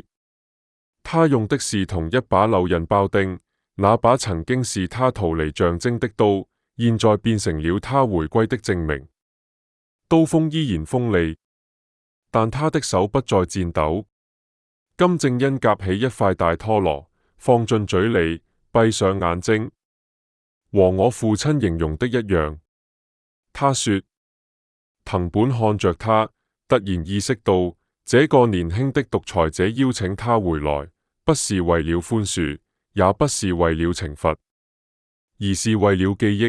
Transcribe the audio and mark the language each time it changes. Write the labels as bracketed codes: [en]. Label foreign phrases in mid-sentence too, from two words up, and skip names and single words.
[zh] 他用的是同一把柳刃包丁，那把曾經是他逃離象徵的刀，現在變成了他回歸的證明。刀鋒依然鋒利，但他的手不再顫抖。金正恩夾起一塊大拖羅，放進嘴裏，閉上眼睛。和我父親形容的一樣，他說。藤本看着他，突然意識到，這個年輕的獨裁者邀請他回來，不是為了寬恕，也不是為了懲罰，而是為了記憶。